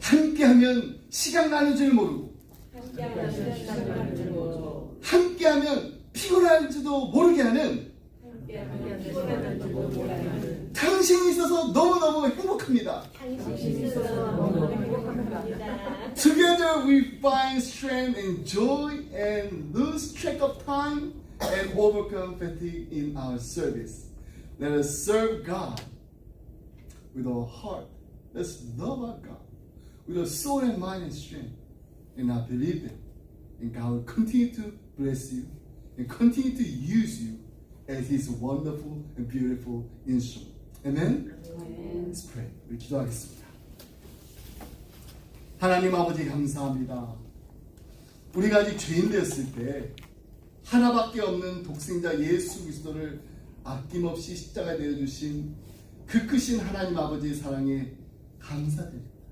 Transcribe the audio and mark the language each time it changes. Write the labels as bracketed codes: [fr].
[ko] 함께하면 시간 가는 줄 모르고, 함께하면 시간 가는 줄 모르고, 함께하면 피곤할지도 모르게 하는, 함께하면 피곤한 줄도 모르는 당신이 있어서 너무너무 행복합니다. 당신이 있어서 너무 행복합니다. [en] Together we find strength and joy and lose track of time and overcome fatigue in our service. Let us serve God with our heart. Let's love our God with our soul and mind and strength. And I believe that. And God will continue to bless you and continue to use you as His wonderful and beautiful instrument. Amen? Let's pray. [ko] 우리 기도하겠습니다. 하나님 아버지 감사합니다. 우리가 아직 죄인 되었을 때 하나밖에 없는 독생자 예수 그리스도를 아낌없이 십자가에 내어주신 그 크신 하나님 아버지의 사랑에 감사드립니다.